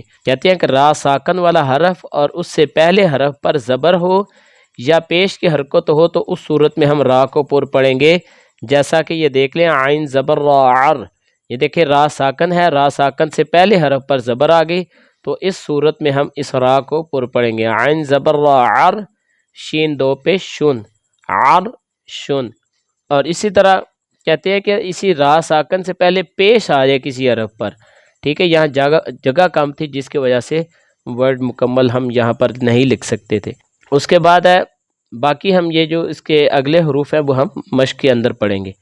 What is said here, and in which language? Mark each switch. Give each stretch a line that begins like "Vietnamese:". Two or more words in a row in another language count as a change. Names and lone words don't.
Urdu: کہتے ہیں کہ را ساکن والا حرف اور اس سے پہلے حرف پر زبر ہو یا پیش کی حرکت ہو تو اس صورت میں ہم را کو پر پڑھیں گے۔ جیسا کہ یہ دیکھ لیں، عین زبر را عر، یہ دیکھیں را ساکن ہے، را ساکن سے پہلے حرف پر زبر آ گئی، تو اس صورت میں ہم اس را کو پر پڑھیں گے، عین زبر را عر، شین دو پیش شن، عر شن۔ اور اسی طرح کہتے ہیں کہ اسی را ساکن سے پہلے پیش آ جائے کسی حرف پر، ٹھیک ہے، یہاں جگہ کم تھی جس کی وجہ سے ورڈ مکمل ہم یہاں پر نہیں لکھ سکتے تھے۔ اس کے بعد ہے باقی ہم یہ جو اس کے اگلے حروف ہیں وہ ہم مشق کے اندر پڑھیں گے۔